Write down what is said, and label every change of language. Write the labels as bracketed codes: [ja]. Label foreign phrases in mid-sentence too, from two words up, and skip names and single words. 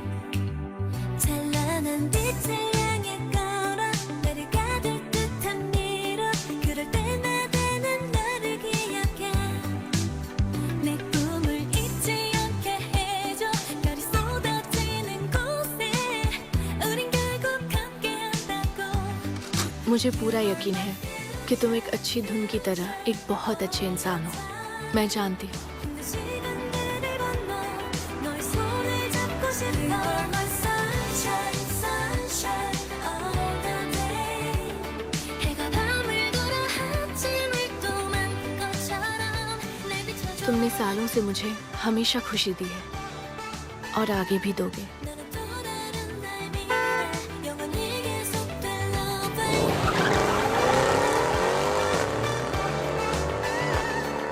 [ko] 찬란한 빛을 향해 걸어 나를 가둘 듯한 미로 그럴 때마다 난 너를 기억해. 내 꿈을 잊지 않게 해줘. 별이 쏟아지는 곳에 우린 결국 함께한다고. [hi] मुझे पूरा यकीन है कि तुम एक अच्छी धुन की तरह एक बहुत अच्छे इंसान हो। मैं जानती हूँ। [ko] 시간들을 건너 너의 손을 잡고 싶어. [en] My sunshine, sunshine all the day. [ko] 해가 밤을 돌아 아침을 또 만든 것처럼 내 비춰줘. [hi] तुमने सालों से मुझे हमेशा खुशी दी है और आगे भी दोगे। [ko] 너는 또 다른 날 위해 영원히 계속될 love.